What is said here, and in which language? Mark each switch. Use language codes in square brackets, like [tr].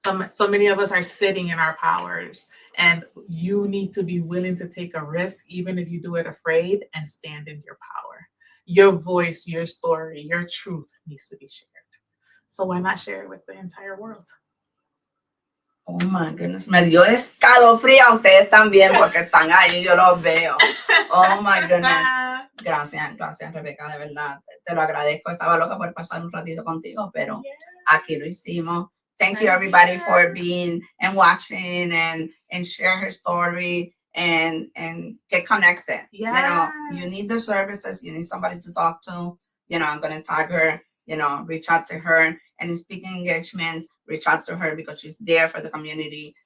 [en] So many of us are sitting in our powers, and you need to be willing to take a risk, even if you do it afraid, and stand in your power. Your voice, your story, your truth needs to be shared. So why not share it with the entire world? Oh my goodness, [es] me dio escalofrío a ustedes también porque están ahí, yo los veo. Oh my goodness. Gracias Rebecca, de verdad. Te lo agradezco. Estaba loca por pasar un ratito contigo, pero aquí lo hicimos. [en] Thank you everybody for being and watching and share her story and get connected. You know, you need the services, you need somebody to talk to. You know, I'm gonna tag her, you know, reach out to her. And in speaking engagements, reach out to her because she's there for the community.